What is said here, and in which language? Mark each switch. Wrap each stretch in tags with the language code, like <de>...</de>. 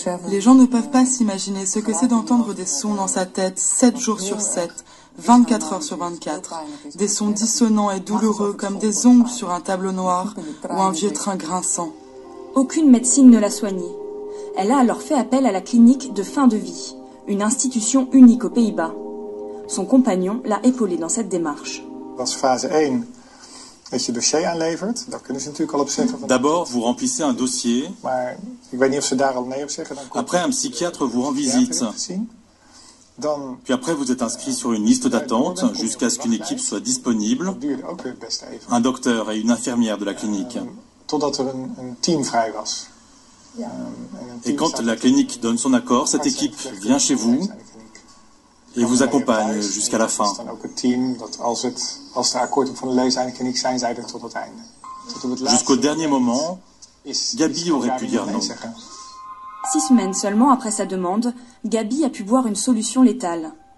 <fr>Les gens ne peuvent pas s'imaginer ce que c'est d'entendre des sons dans sa tête 7 jours sur 7, 24 heures sur 24. Des sons dissonants et douloureux comme des ongles sur un tableau noir ou un vieux train grinçant. Aucune médecine ne l'a soignée. Elle a alors fait appel à la clinique de fin de vie, une institution unique aux Pays-Bas. Son compagnon l'a épaulée dans cette démarche.</fr> <nl>Dans phase 1, dat je dossier aanlevert, daar kunnen ze natuurlijk al op zeggen.</nl> <fr>D'abord, vous remplissez un dossier.</fr> <nl>Maar ik weet niet of ze daar al nee op zeggen. Dan</nl> <fr>après, un psychiatre vous rend visite.</fr> <nl>Dan,</nl> <fr>puis après, vous êtes inscrit sur une liste d'attente jusqu'à ce qu'une équipe soit disponible.</fr> <nl>Dat duurde ook best even.</nl> <fr>Un docteur et une infirmière de la clinique.</fr> <nl>Totdat er een team vrij was.</nl> <fr>Et quand la clinique donne son accord, cette équipe vient chez vous et vous accompagne jusqu'à la fin. Jusqu'au dernier moment, Gabi aurait pu dire non. 6 semaines seulement après sa demande, Gabi a pu boire une solution létale.</fr>